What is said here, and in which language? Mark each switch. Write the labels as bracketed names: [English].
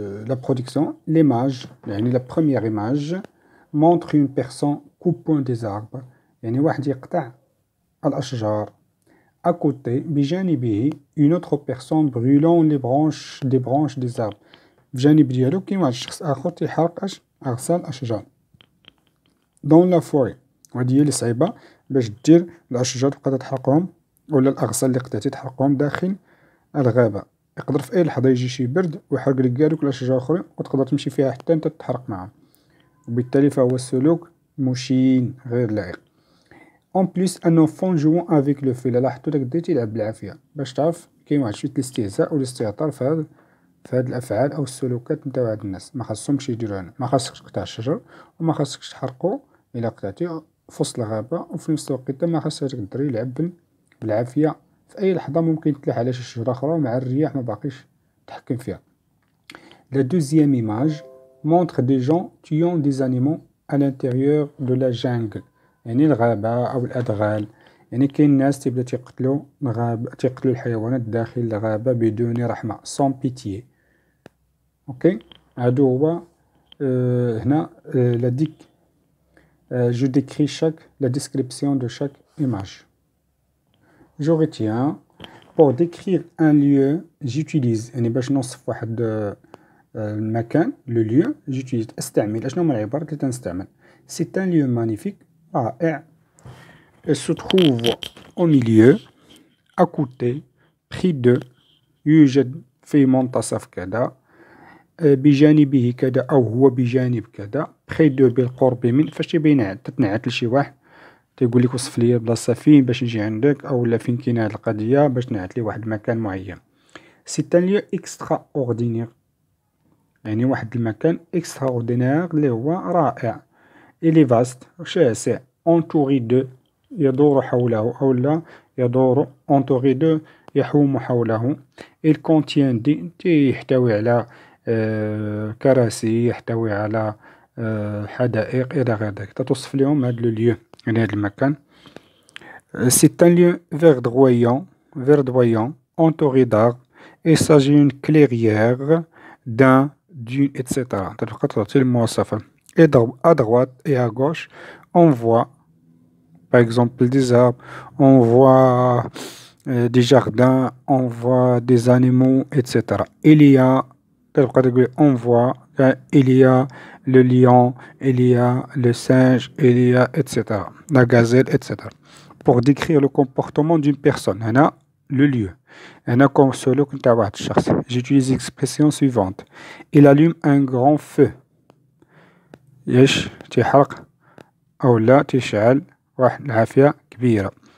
[French] La production, l'image, la première image montre une personne coupant des arbres. [Arabic] يعني واحد يقطع الأشجار. [French] À côté, بجانبه, une autre personne brûlant les branches des arbres. [Arabic] بجانب ديالو كاين واحد الشخص آخر تيحرق أغصان الأشجار. [French] Dans la forêt. [Arabic] وهادي هي اللي صعيبة باش دير الأشجار تبقى تحرقهم ولا الأغصان اللي قطعتي تحرقهم داخل الغابة. يقدر في أي لحظة يجي شي برد ويحرق لك كاع دوك الأشجار الآخرين وتقدر تمشي فيها حتى أنت تحرق معاهم. وبالتالي فهو السلوك مشين غير لائق. [French] En plus un enfant jouant avec le feu. [Arabic] لاحظتوا داك الدري تيلعب بالعافية باش تعرف كاين واحد شوية الاستهزاء والاستهتار في هاد الأفعال أو السلوكات نتاع هاد الناس. ما خاصهمش يديروا هنا. ما خاصكش تقطع الشجر وما خاصكش تحرقو إلا قطعتي في وسط الغابة وفي نفس الوقت ما خاص هاداك الدري يلعب بالعافية. في أي لحظة ممكن تلاح على شي شجرة أخرى ومع الرياح ما باقيش تحكم فيها. [French] La deuxième image montre des gens tuant des animaux à l'intérieur de la jungle. [Arabic] يعني الغابة أو الأدغال. يعني كاين ناس تبدا تقتلوا الحيوانات داخل الغابة بدون رحمة. [French] sans pitié. [Arabic] اوكي هادو هو هنا لا ديك. [French] je décris la description de chaque image. Je retiens pour décrire un lieu j'utilise [Arabic] يعني باش نوصف واحد المكان [French] le lieu j'utilise [Arabic] استعمل اشنو هما العبارات اللي تنستعمل. [French] c'est un lieu magnifique رائع. il se trouve au milieu à côté près de [Arabic] يوجد في منتصف كذا بجانبه كذا أو هو بجانب كذا [French] près de [Arabic] بالقرب من. فاش تبين تتنعت لشي واحد تيقول لك وصف لي بلاصة فين باش نجي عندك أو لا فين كاين هاد القضية باش تنعت لي واحد المكان معين. [French] c'est un lieu extraordinaire [Arabic] يعني واحد المكان extraordinaire اللي هو رائع. [French] il est vaste [Arabic] شاسع [French] entouré de [Arabic] يدور حوله أو لا يدور entouré de يحوم حوله. [French] il contient des [Arabic] يحتوي على كراسي يحتوي على حدائق إلى غير ذلك. تتوصف لهم هاد لو يعني هاد المكان. [French] c'est un lieu verdoyant entouré d'arbres. il s'agit d'une clairière d'une etc. [Arabic] تبقى تعطي المواصفة. [French] à droite et à gauche on voit par exemple des arbres, on voit des jardins, on voit des animaux, etc. Il y a, on voit, il y a le lion, il y a le singe, il y a, etc. La gazelle, etc. Pour décrire le comportement d'une personne, on a le lieu. On a comme solo j'utilise l'expression suivante. Il allume un grand feu. [Arabic] يش تيحرق أو لا تشعل واحد العافية كبيرة.